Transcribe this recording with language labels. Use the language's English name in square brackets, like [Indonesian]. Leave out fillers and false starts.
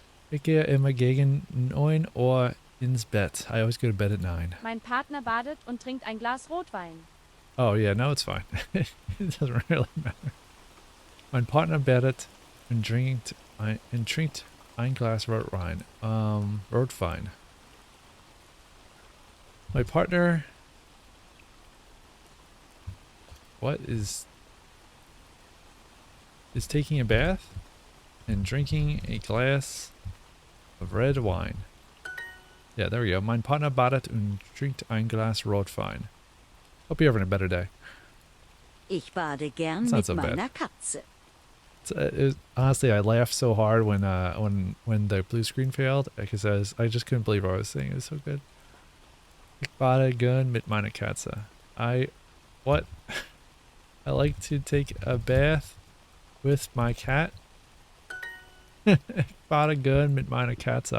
[German] Ich gehe immer gegen 9 Uhr ins Bett. [English] I always go to bed at 9. [German] Mein Partner badet und trinkt ein Glas Rotwein. [English] Oh yeah, no, it's fine. It doesn't really matter. [German] Mein Partner badet und trinkt ein Glas Rotwein. Rotwein. [English] My partner. What is taking a bath and drinking a glass of red wine. Yeah, there we go. [German] Mein Partner badet und trinkt ein Glas Rotwein. [English] Hope you're having a better day. [German] Ich bade gern [English] It's not [German] mit [English] so bad. [German] meiner Katze. [English] Honestly, I laughed so hard when the blue screen failed, because I just couldn't believe what I was saying. It was so good. [German] Ich bade gern mit meiner Katze. [English] What? I like to take a bath with my cat. [German] Ich bade gern mit meiner Katze.